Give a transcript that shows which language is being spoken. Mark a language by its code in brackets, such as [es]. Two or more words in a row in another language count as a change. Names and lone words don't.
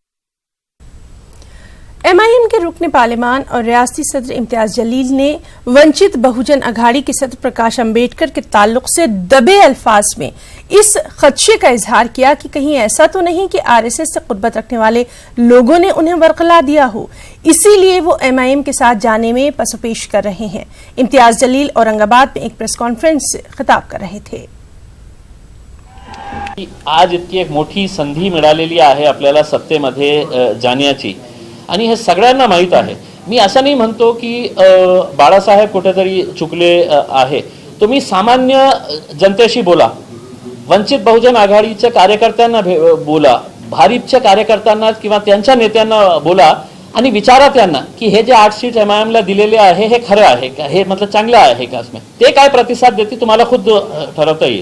[ur] MIM کے رکن پارلیمان اور ریاستی صدر امتیاز جلیل نے ونچت بہوجن اگھاڑی کے صدر پرکاش امبیڈکر کے تعلق سے دبے الفاظ میں اس خدشے کا اظہار کیا کہ کہیں ایسا تو نہیں کہ RSS سے قربت رکھنے والے لوگوں نے انہیں ورقلا دیا ہو، اسی لیے وہ MIM کے ساتھ جانے میں پس و پیش کر رہے ہیں۔ امتیاز جلیل اورنگ آباد میں ایک پریس کانفرنس سے خطاب کر رہے تھے۔ [mr] आज इतकी एक मोठी संधी मिळालेली आहे आपल्याला सत्तेमध्ये जाण्याची आणि हे सगळ्यांना माहीत आहे. मी असं नाही म्हणतो की बाळासाहेब कुठेतरी चुकले आहे. तुम्ही सामान्य जनतेशी बोला, वंचित बहुजन आघाडीच्या कार्यकर्त्यांना बोला, भारिपच्या कार्यकर्त्यांना किंवा त्यांच्या नेत्यांना बोला आणि विचारा त्यांना की हे जे 8 सीट MIM ला दिलेले आहे हे खरं आहे का, हे मतलब चांगलं आहे का, इसमें ते काय प्रतिसाद देते तुम्हाला खुद ठरवता येईल.